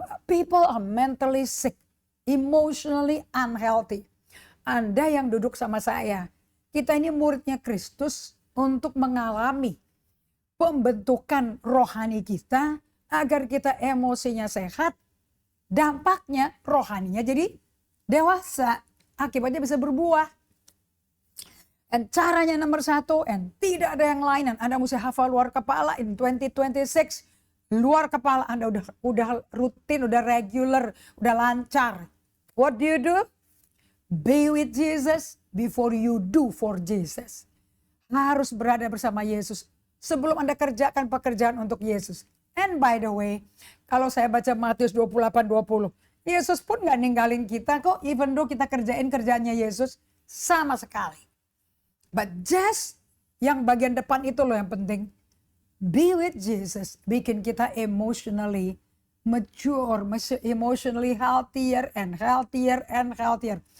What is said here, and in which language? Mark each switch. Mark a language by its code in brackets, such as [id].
[en] People are mentally sick, emotionally unhealthy. [id] Anda yang duduk sama saya, kita ini muridnya Kristus untuk mengalami pembentukan rohani kita agar kita emosinya sehat, dampaknya rohaninya jadi dewasa, akibatnya bisa berbuah. Dan caranya nomor satu, and tidak ada yang lain, dan Anda mesti hafal luar kepala [en] in 2026. [id] Luar kepala Anda udah rutin, udah regular, udah lancar. [en] What do you do? Be with Jesus before you do for Jesus. [id] Harus berada bersama Yesus sebelum Anda kerjakan pekerjaan untuk Yesus. [en] And by the way, [id] kalau saya baca Matius 28:20, Yesus pun gak ninggalin kita kok, [en] even though [id] kita kerjain kerjaannya Yesus sama sekali. [en] But just [id] yang bagian depan itu loh yang penting. [en] Be with Jesus, [id] bikin kita [en] emotionally mature, emotionally healthier and healthier and healthier.